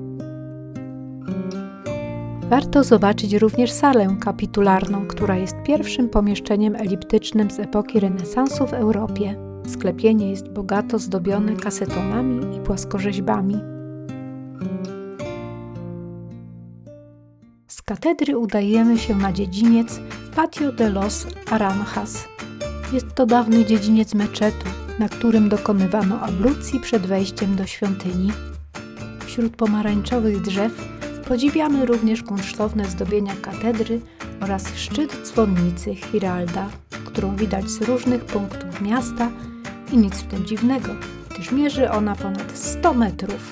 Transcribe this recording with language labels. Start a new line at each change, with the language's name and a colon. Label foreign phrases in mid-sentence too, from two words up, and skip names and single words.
Polish: Warto zobaczyć również salę kapitularną, która jest pierwszym pomieszczeniem eliptycznym z epoki renesansu w Europie. Sklepienie jest bogato zdobione kasetonami i płaskorzeźbami. Z katedry udajemy się na dziedziniec Patio de los Aranjas. Jest to dawny dziedziniec meczetu, na którym dokonywano ablucji przed wejściem do świątyni. Wśród pomarańczowych drzew podziwiamy również kunsztowne zdobienia katedry oraz szczyt dzwonnicy Giralda, którą widać z różnych punktów miasta i nic w tym dziwnego, gdyż mierzy ona ponad 100 metrów.